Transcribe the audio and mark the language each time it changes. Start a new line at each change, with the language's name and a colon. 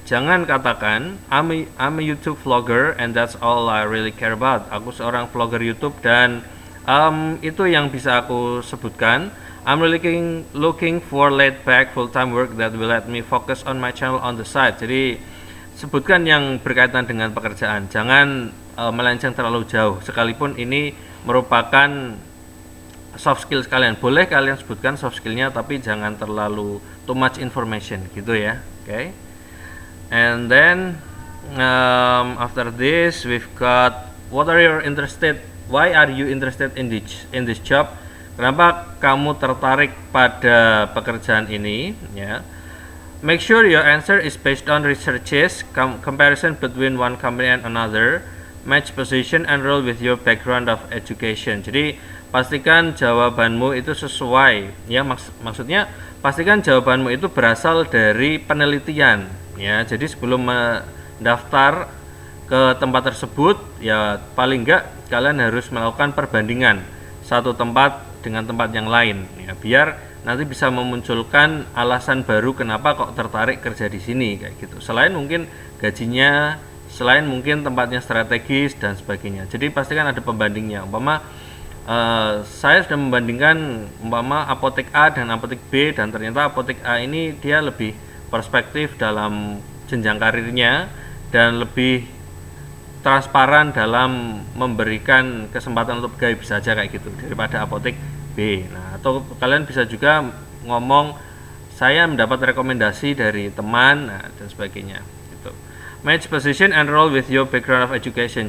Indonesian: Jangan katakan
English: I'm a YouTube vlogger and that's all I really care about.
Indonesian: Aku seorang vlogger YouTube dan itu yang bisa aku sebutkan.
English: I'm really looking for laid back full-time work that will let me focus on my channel on the side.
Indonesian: Jadi sebutkan yang berkaitan dengan pekerjaan. Jangan melenceng terlalu jauh. Sekalipun ini merupakan soft skills kalian. Boleh kalian sebutkan soft skillnya, tapi jangan terlalu
English: too much information
Indonesian: gitu ya. Okay.
English: And then after this we've got why are you interested in this job?
Indonesian: Kenapa kamu tertarik pada pekerjaan ini ya?
English: Make sure your answer is based on researches, comparison between one company and another, match position and role with your background of education.
Indonesian: Jadi pastikan jawabanmu itu sesuai ya, maksudnya pastikan jawabanmu itu berasal dari penelitian ya. Jadi sebelum mendaftar ke tempat tersebut ya, paling enggak kalian harus melakukan perbandingan satu tempat dengan tempat yang lain ya, biar nanti bisa memunculkan alasan baru kenapa kok tertarik kerja di sini kayak gitu. Selain mungkin gajinya selain mungkin tempatnya strategis dan sebagainya. Jadi pastikan ada pembandingnya. Umpama saya sudah membandingkan umpama apotek A dan apotek B, dan ternyata apotek A ini dia lebih perspektif dalam jenjang karirnya dan lebih transparan dalam memberikan kesempatan untuk pegawai, bisa aja kayak gitu, daripada apotek B. Nah, atau kalian bisa juga ngomong saya mendapat rekomendasi dari teman, nah, dan sebagainya gitu.
English: Match position and role with your background of education.